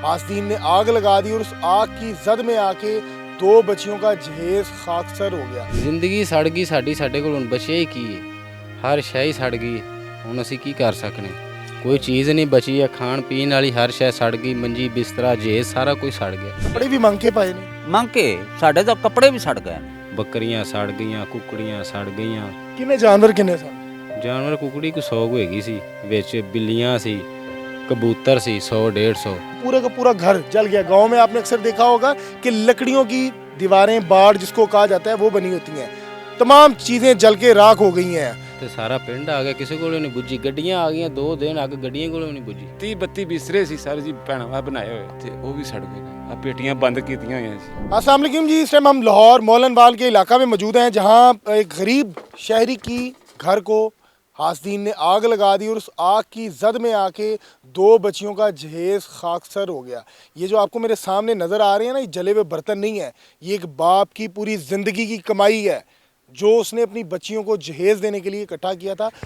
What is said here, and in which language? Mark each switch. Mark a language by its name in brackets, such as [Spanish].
[Hindi] आस्तीन ने आग लगा दी और उस आग की जद में आके दो बच्चियों का जहेज खाकसर हो गया। [Punjabi] ਜ਼ਿੰਦਗੀ ਸੜ ਗਈ ਸਾਡੀ, ਸਾਡੇ ਕੋਲ ਹੁਣ ਬਚਿਆ ਹੀ ਕੀ ਹੈ। ਹਰ ਸ਼ੈ ਹੀ ਸੜ ਗਈ, ਹੁਣ ਅਸੀਂ ਕੀ ਕਰ ਸਕਨੇ। ਕੋਈ ਚੀਜ਼ ਨਹੀਂ ਬਚੀ ਹੈ, ਖਾਣ ਪੀਣ ਵਾਲੀ ਹਰ ਸ਼ੈ ਸੜ ਗਈ। ਮੰਜੀ ਬਿਸਤਰਾ ਜੇਜ਼ ਸਾਰਾ ਕੁਝ ਸੜ ਗਿਆ। कपड़े भी मंग के पाए ने। ਮੰਗ ਕੇ ਸਾਡੇ ਤਾਂ ਕੱਪੜੇ ਵੀ ਸੜ ਗਏ। ਬੱਕਰੀਆਂ ਸੜ ਗਈਆਂ, ਕੁੱਕੜੀਆਂ ਸੜ ਗਈਆਂ। किन्ने जानवर किन्ने सन? ਜਾਨਵਰ ਕੁੱਕੜੀ ਕੋ 100 ਹੋਏਗੀ ਸੀ, ਵਿੱਚ ਬਿੱਲੀਆਂ ਸੀ, कबूतर सी 100-150। [Hindi] पूरा का पूरा घर जल गया। गांव में आपने अक्सर देखा होगा कि लकड़ियों की दीवारें, बाड़ जिसको कहा जाता है, वो बनी होती हैं। तमाम चीज़ें जल के राख हो गई हैं। [Punjabi] ਤੇ ਸਾਰਾ ਪਿੰਡ ਆ ਗਿਆ, ਕਿਸੇ ਕੋਲੋਂ ਨਹੀਂ ਬੁੱਝੀ। ਗੱਡੀਆਂ ਆ ਗਈਆਂ 2 ਦਿਨ, ਅੱਗ ਗੱਡੀਆਂ ਕੋਲੋਂ ਨਹੀਂ ਬੁੱਝੀ। 30-32 ਬਿਸਤਰੇ ਸੀ ਸਰ ਜੀ, ਭੈਣਾਂ ਬਣਾਏ ਹੋਏ ਤੇ ਉਹ ਵੀ ਸੜ ਗਏ ਨੇ। ਆ ਪੇਟੀਆਂ ਬੰਦ ਕੀਤੀਆਂ ਹੋਈਆਂ ਸੀ। [Hindi] अस्सलाम वालेकुम जी। इस टाइम हम लाहौर मोलनवाल के इलाका में मौजूद हैं, जहाँ एक गरीब शहरी की घर को आस्तीन ने आग लगा दी और उस आग की जद में आके दो बच्चियों का जहेज खाकसर हो गया। ये जो आपको मेरे सामने नज़र आ रहे हैं ना, ये जले हुए बर्तन नहीं है, ये एक बाप की पूरी ज़िंदगी की कमाई है जो उसने अपनी बच्चियों को जहेज़ देने के लिए इकट्ठा किया था।